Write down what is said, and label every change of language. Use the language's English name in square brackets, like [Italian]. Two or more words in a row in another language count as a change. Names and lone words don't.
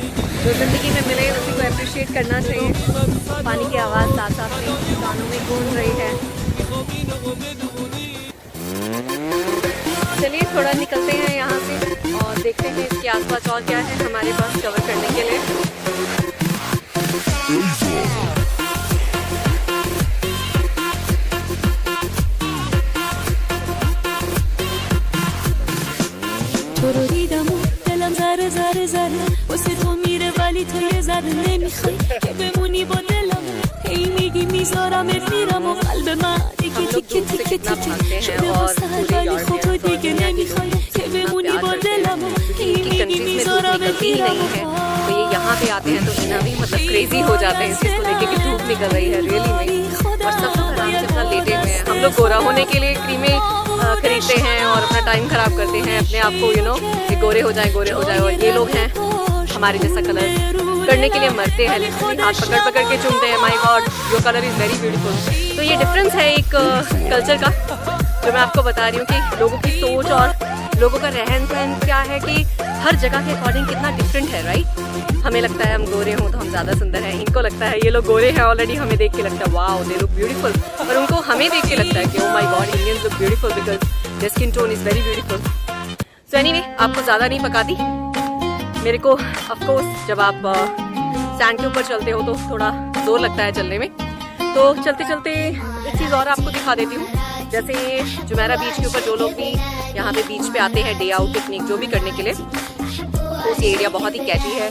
[Hindi] जो ज़िंदगी में मिले उसी को अप्रिशिएट करना चाहिए। पानी की आवाज़ साथ साथ में कानों में गूंज रही है। चलिए थोड़ा निकलते हैं यहाँ से और देखते हैं इसके आसपास और क्या है हमारे पास कवर करने के लिए। [Persian] تو رو دیدم و دلم ذره ذره ذره واسه تو میره ولی تو یه ذره نمیخوای که بمونی با دلم هی میگی میذارمت میرم و قلب من دیگه تیکه تیکه تیکه شده واسه ولی خب تو دیگه نمیخوای که بمونی با دلم هی میگی میذارمت میرم [Hindi] तो ये यहाँ पे आते हैं तो इन्हें भी मतलब क्रेजी हो जाते हैं इस चीज़ को लेके कि धूप निकल रही है रियली में। और सब लोग आराम से अपना लेटे हुए हैं। हम लोग गोरा होने के लिए क्रीमें खरीदते हैं और अपना टाइम खराब करते हैं अपने आप को, कि गोरे हो जाए गोरे हो जाए। और ये लोग हैं हमारे जैसा कलर करने के लिए मरते हैं, लेकिन हाथ पकड़ पकड़ के चूमते हैं। [English] My God, your color is very beautiful. [Hindi] तो ये डिफरेंस है एक कल्चर का जो मैं आपको बता रही हूँ कि लोगों की सोच और लोगों का रहन सहन क्या है, कि हर जगह के अकॉर्डिंग कितना डिफरेंट है राइट। हमें लगता है हम गोरे हों तो हम ज़्यादा सुंदर हैं, इनको लगता है ये लोग गोरे हैं ऑलरेडी, हमें देख के लगता है [English] wow they look beautiful. [Hindi] और उनको हमें देख के लगता है कि [English] Oh my God Indians look beautiful because their skin tone is very beautiful. So anyway, [Hindi] आपको ज़्यादा नहीं पकाती मेरे को। [English] Of course [Hindi] जब आप सैंड के ऊपर चलते हो तो थोड़ा जोर लगता है चलने में। तो चलते चलते एक चीज़ और आपको दिखा देती हूँ। जैसे जुमेरा बीच के ऊपर जो लोग भी यहाँ पे बीच पे आते हैं [English] day out picnic [Hindi] जो भी करने के लिए, तो ये एरिया बहुत ही कैची है।